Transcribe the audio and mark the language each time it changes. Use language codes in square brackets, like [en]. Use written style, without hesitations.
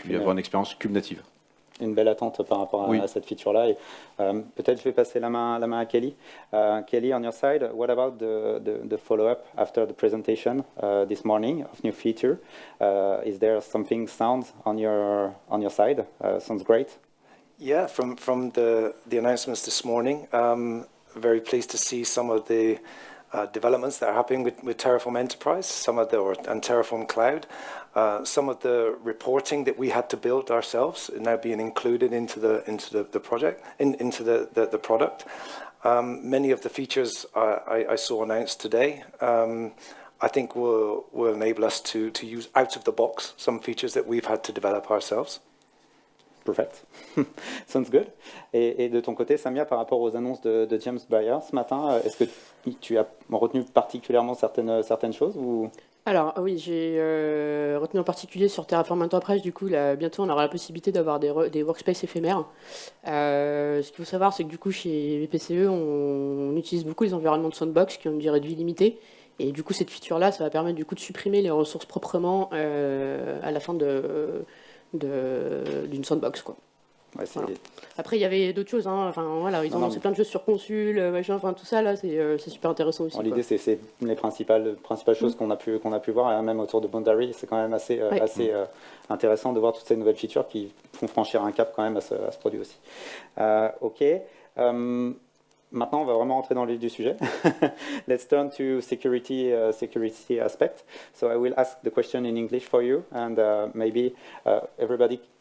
[fr] et puis avoir une expérience Cube native. Une belle attente par rapport Oui. à cette feature-là. Et peut-être je vais passer la main à Kelly. [en] Kelly, on your side, what about the follow-up after the presentation this morning of new feature? Is there something sound on your side? Sounds great. Yeah, from the announcements this morning, very pleased to see some of the developments that are happening with Terraform Enterprise, and Terraform Cloud. Some of the reporting that we had to build ourselves is now being included into the project, into the product. Many of the features I saw announced today, I think will enable us to use out of the box some features that we've had to develop ourselves. Perfect. Sounds good. [fr] Et de ton côté, Samia, par rapport aux annonces de James Bayer ce matin, est-ce que tu as retenu particulièrement certaines choses ou... Alors oui, j'ai retenu en particulier sur Terraform Enterprise, du coup, là, bientôt on aura la possibilité d'avoir des workspaces éphémères. Ce qu'il faut savoir, c'est que du coup, chez VPCE, on utilise beaucoup les environnements de sandbox qui ont une durée de vie limitée. Et du coup, cette feature-là, ça va permettre du coup de supprimer les ressources proprement à la fin d'une sandbox, quoi. Ouais, Voilà. Après, il y avait d'autres choses, hein. Enfin, voilà, ils ont lancé plein de choses sur Consul, machin, enfin tout ça là, c'est super intéressant aussi. L'idée, c'est les principales choses qu'on a pu voir, et même autour de Boundary, c'est quand même assez intéressant de voir toutes ces nouvelles features qui font franchir un cap quand même à ce produit aussi. Ok. Maintenant, on va vraiment rentrer dans le vif du sujet. [en] Let's turn to security aspect. So I will ask the question in English for you, and maybe everybody.